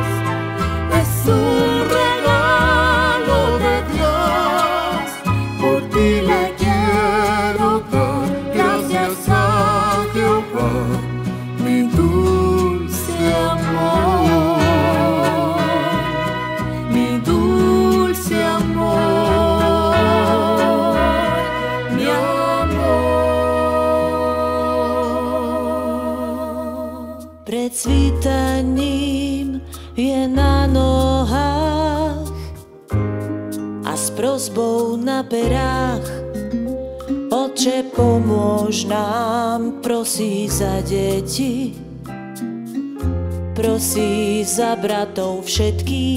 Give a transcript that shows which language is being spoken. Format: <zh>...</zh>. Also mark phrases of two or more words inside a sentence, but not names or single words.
<es>Es un regalo de Dios, por ti le quiero dar gracias a Jehová, mi dulce amor, mi dulce amor, mi amor.</es> <sk>Pred svítaním je na nohách a s prosbou na perách. Otče, pomôž nám, prosí za deti, prosí za bratov všetkých.</sk>